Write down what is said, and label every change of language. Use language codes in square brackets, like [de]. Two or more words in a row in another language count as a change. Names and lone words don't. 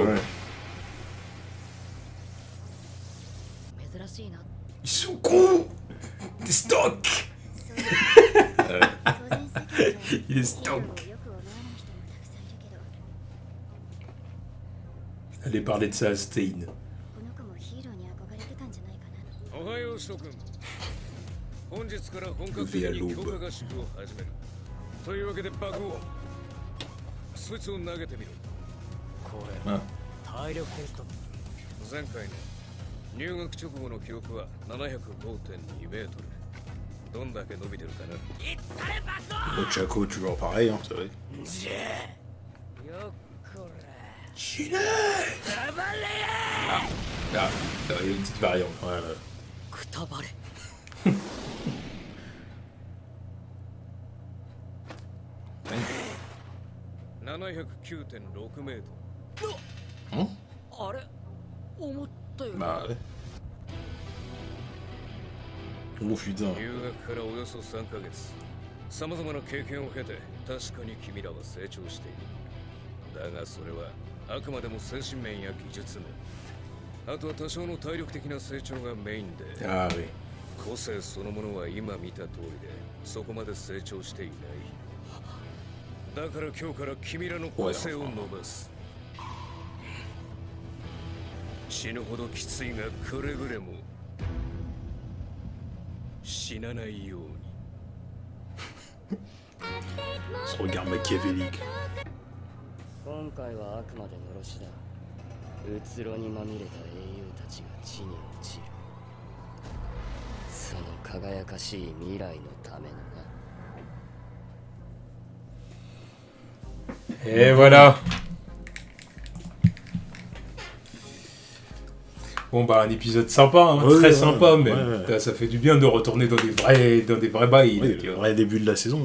[fr] Ouais. Ils sont cons. Des stocks. Il est stock. Allez parler de ça à Stein. [ja] この子もヒーローに憧れてたんじゃないかな。おはよう諸君。本日から本格的に強化合宿を始める。というわけで爆音。そいつを投げてみろ。こあれ体力テスト。前回の入学直後の記録は 705.2 メートル。どんだけ伸びてるかな。 [fr] Ochako, toujours pareil, hein, c'est vrai. [ja] よっこら。 [fr] Ah, il y a une petite variante. Voilà. [ja] くたばれ。 709.6 メートあれ思ったより。 [fr] Bah ouais. Oh putain. [ja] ル。入学からおよそ3ヶ月。さまざまな経験を経て、確かに君らは成長している。だがそれはあくまでも精神面や技術面。あとは多少の体力的な成長がメインで、 [fr] Ah oui. [ja] 個性そのものは今見た通りで、そこまで成長していない。だから今日から君らの個性を伸ばす。死ぬほどきついがくれぐれも死なないように。 [fr] Ce regard machiavélique. [ja] 今回はあくまでのろしだ。うつろにまみれた英雄たちが地に落ちる。その輝かしい未来のためのな。 [fr] Et voilà. Bon bah un épisode sympa, hein, Ouais, très ouais, sympa, ouais, mais ouais. ça fait du bien de retourner dans des vrais bails. Oui, tu le vois. vrai début de la saison.